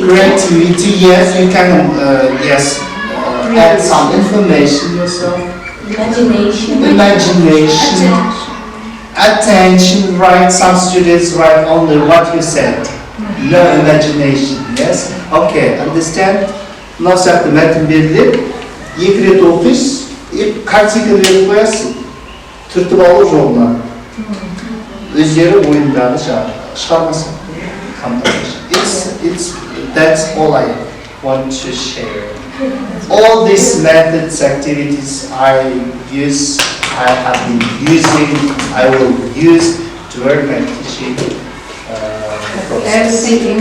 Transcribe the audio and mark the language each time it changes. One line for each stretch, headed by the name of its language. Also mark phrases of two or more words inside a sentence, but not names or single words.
English: Creativity, yes, you can add some information yourself. Imagination. Attention, right? Some students write only what you said. No imagination, yes? Okay, understand?
Kazakh: Мынау сияқты мәтін беріледі, 2 рет оқисыз, картинка беріп қоясыз, түртіп алу жолына. Өздері ойындағы шығармасын.
English: That's all I want to share. All these methods, activities I have been using, I will use to work my teaching process.